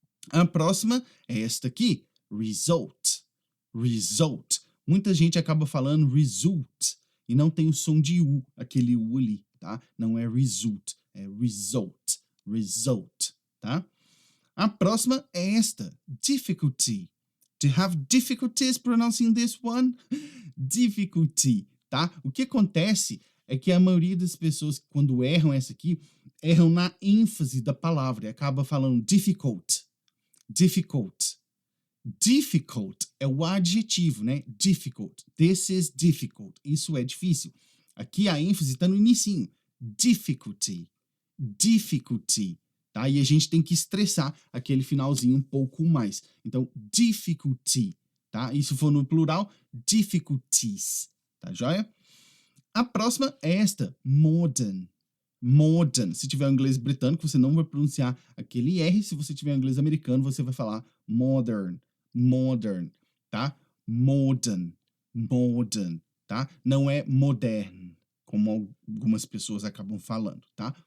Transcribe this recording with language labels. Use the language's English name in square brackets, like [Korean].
[Portuguese] A próxima é esta aqui, result, result. Muita gente acaba falando result e não tem o som de U, aquele U ali, tá? Não é result, é result, result, tá? A próxima é esta, difficulty. [English] Do you have difficulties pronouncing this one? [Portuguese] Difficulty, tá? O que acontece é que a maioria das pessoas, quando erram essa aqui, erram na ênfase da palavra e acaba falando difficult, difficult. Difficult é o adjetivo, né? Difficult. [English] This is difficult. [Portuguese] Isso é difícil. Aqui a ênfase está no inicinho. Difficulty. Difficulty. Tá? E a gente tem que estressar aquele finalzinho um pouco mais. Então, difficulty. Tá? E se for no plural, difficulties. Tá joia? A próxima é esta. Modern. Modern. Se tiver o inglês britânico, você não vai pronunciar aquele R. Se você tiver o inglês americano, você vai falar modern. Modern, tá? Modern, modern, tá? Não é modern, como algumas pessoas acabam falando, tá?